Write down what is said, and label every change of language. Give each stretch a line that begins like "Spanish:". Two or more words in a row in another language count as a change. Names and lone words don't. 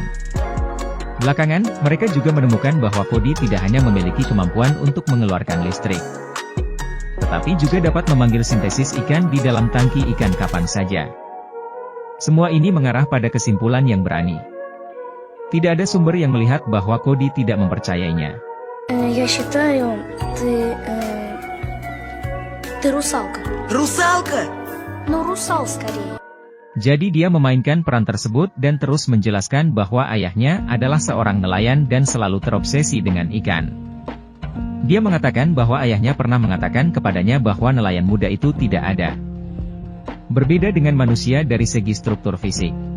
Indonesian: Belakangan, mereka juga menemukan bahwa Cody tidak hanya memiliki kemampuan untuk mengeluarkan listrik, tetapi juga dapat memanggil sintesis ikan di dalam tangki ikan kapan saja. Semua ini mengarah pada kesimpulan yang berani. Tidak ada sumber yang melihat bahwa Cody tidak mempercayainya.
Russian: Я считаю, ты русалка. Русалка? Ну, русал скорее.
Indonesian: Jadi dia memainkan peran tersebut dan terus menjelaskan bahwa ayahnya adalah seorang nelayan dan selalu terobsesi dengan ikan. Dia mengatakan bahwa ayahnya pernah mengatakan kepadanya bahwa nelayan muda itu tidak ada. Berbeda dengan manusia dari segi struktur fisik.